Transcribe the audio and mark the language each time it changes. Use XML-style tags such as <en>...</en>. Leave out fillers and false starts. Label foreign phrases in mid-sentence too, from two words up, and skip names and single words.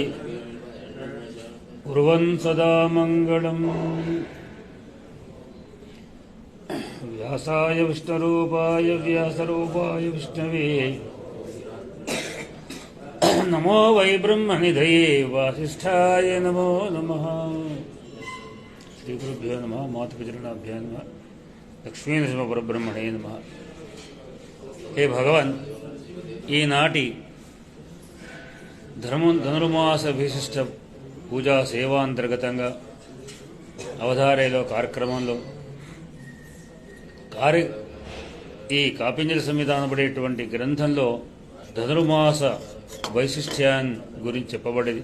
<sa>कुर्वन् सदा मङ्गलम् व्यासाय विष्णुरूपाय व्यासरूपाय विष्णवे नमो वै ब्रह्मनिधये वासिष्ठाय नमो नमः। श्रीगुरुभ्यो नमः। मातृपितॄणाभ्यो नमः। लक्ष्मीनरसिंहपरब्रह्मणे नमः। हे भगवान्,</sa> <te>ఈనాటి ధనుర్మాస విశిష్ట పూజా సేవాంతర్గతంగా అవధారేలో కార్యక్రమంలో ఈ కాపింజల సంహిత అనబడేటువంటి గ్రంథంలో ధనుర్మాస వైశిష్ట్యాన్ని గురించి చెప్పబడేది.</te>